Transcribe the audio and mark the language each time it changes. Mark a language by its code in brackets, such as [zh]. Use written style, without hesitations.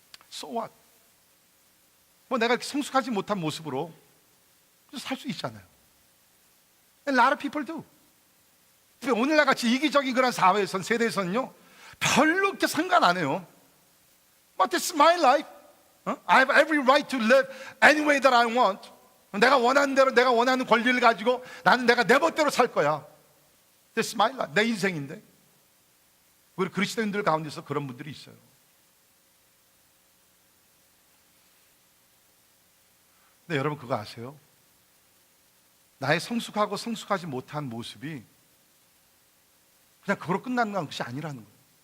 [en] So what? [ko] 뭐 내가 성숙하지 못한 모습으로 살 수 있잖아요. [en] And a lot of people do. [ko] 오늘날 같이 이기적인 그런 사회에선, 세대에서는요 별로 그렇게 상관 안 해요. [en] But this is my life. I have every right to live any way that I want. [ko] 내가 원하는 대로 내가 원하는 권리를 가지고 나는 내가 내 멋대로 살 거야. [en] This is my life. [ko] 내 인생인데. 우리 그리스도인들 가운데서 그런 분들이 있어요. 근데 여러분 그거 아세요? 나의 성숙하고 성숙하지 못한 모습이 그냥 그거로 끝나는 것이 아니라는 거예요.